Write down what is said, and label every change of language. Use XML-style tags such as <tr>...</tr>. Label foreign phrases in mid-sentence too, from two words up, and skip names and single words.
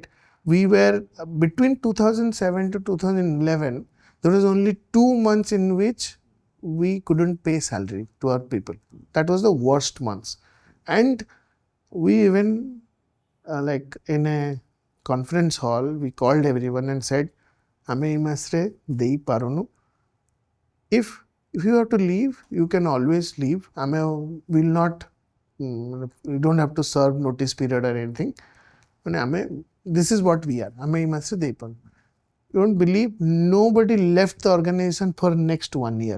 <en>We were, between 2007 to 2011, there was only 2 months in which we couldn't pay salary to our people. That was the worst months. And we even, like in a conference hall, we called everyone and said,</en> <or>ଆମେ ଇମାସରେ ଦେଇ ପାରୁନୁ.</or> <en>If you have to leave, you can always leave. We don't have to serve notice period or anything. This is what we are. You don't believe, nobody left the organization for next 1 year.</en>